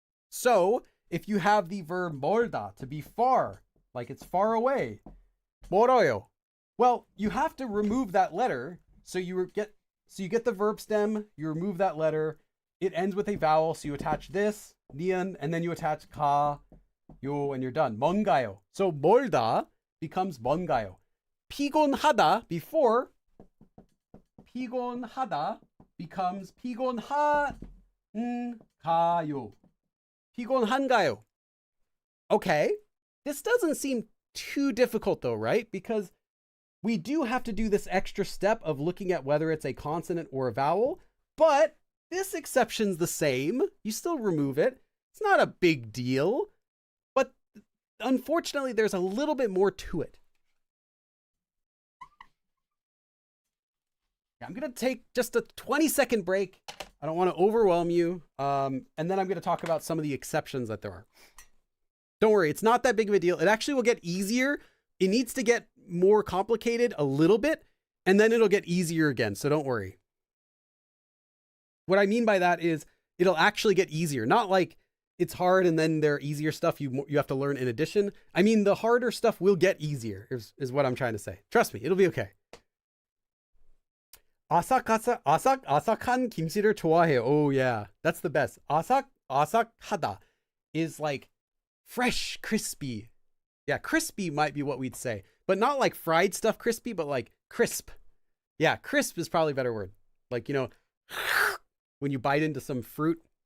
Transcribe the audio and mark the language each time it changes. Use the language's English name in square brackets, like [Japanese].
[English] So if you have the verb 멀다, to be far, like it's far away, 멀어요, well, you have to remove that letter. So you get the verb stem, you remove that letter, it ends with a vowel, so you attach this, nian, and then you attach ka, 요, and you're done. [Korean] 먼가요. [English] So 멀다 becomes 먼가요. [Korean] 피곤하다, [English] before, [Korean] 피곤하다 [English] becomes [Korean] 피곤한가요. 피곤한가요. [English] Okay, this doesn't seem too difficult though, right? Because we do have to do this extra step of looking at whether it's a consonant or a vowel, but this exception's the same. You still remove it. It's not a big deal, but unfortunately there's a little bit more to it. I'm going to take just a 20-second break. I don't want to overwhelm you. And then I'm going to talk about some of the exceptions that there are. Don't worry, it's not that big of a deal. It actually will get easier. It needs to get more complicated a little bit, and then it'll get easier again. So don't worry. What I mean by that is it'll actually get easier. Not like it's hard and then there are easier stuff you have to learn in addition. I mean, the harder stuff will get easier is what I'm trying to say. Trust me, it'll be okay. [Korean] 아삭한 김치를 좋아해요. [English] Oh yeah, that's the best. 아삭하다 is like fresh, crispy. Yeah, crispy might be what we'd say, but not like fried stuff crispy, but like crisp. Yeah, crisp is probably a better word. Like, you know, when you bite into some fruit.